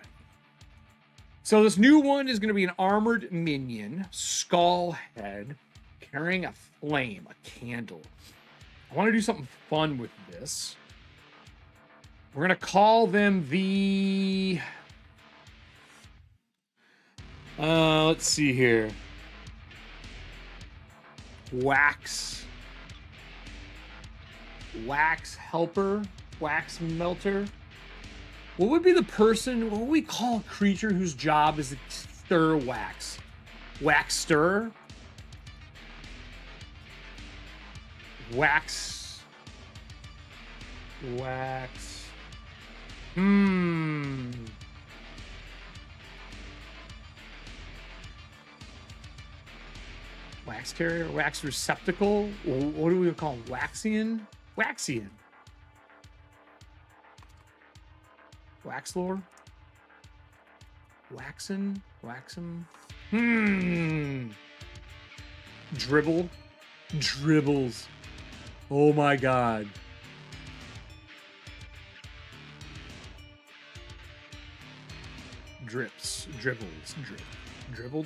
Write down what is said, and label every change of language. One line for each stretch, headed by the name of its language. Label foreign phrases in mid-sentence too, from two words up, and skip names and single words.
English: So this new one is going to be an armored minion, skull head, carrying a flame, a candle. I want to do something fun with this. We're going to call them the... let's see here. Wax helper, wax melter. What would be the person, what would we call a creature whose job is to stir wax? Wax stirrer? Wax. Wax carrier? Wax receptacle? What do we call them? Waxian? Waxian. Wax lore? Waxen? Waxum? Dribble? Dribbles. Oh my god. Drips. Dribbles. Dribbled?